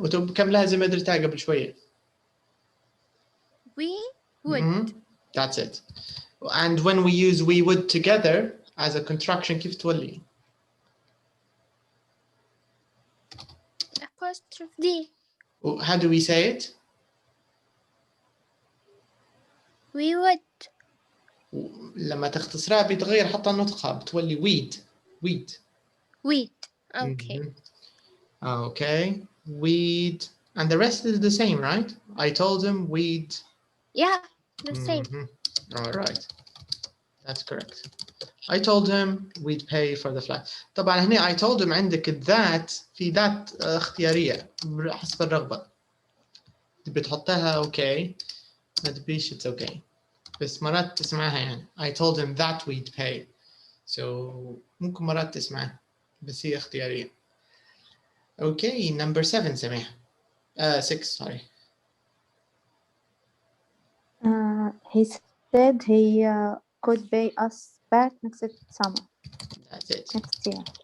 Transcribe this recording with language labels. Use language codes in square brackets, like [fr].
[ar] وكم لازم أدرتها قبل شوية. [en] We would. That's it. And when we use we would together as a contraction [ar] كيف تولي؟ [en] Apostrophe D. How do we say it? We would. [ar] لما تختصرها بيتغير حتى نطقها بتولي we'd. [en] Okay. Okay. We'd. And the rest is the same, right? I told him we'd. Yeah, the same. All right. That's correct. I told him we'd pay for the flight. [ar] طبعا هنا [en] I told him [ar] عندك that في that اختيارية حسب الرغبة. تبي تحطها okay. ما تبيش [en] it's okay. [ar] بس مرات تسمعها يعني. [en] I told him that we'd pay. [ar] So ممكن مرات تسمعها. بس هي اختيارية. [en] Okay, number 7 Samih. 6, sorry. He said he could pay us back next summer. That's it. Next year.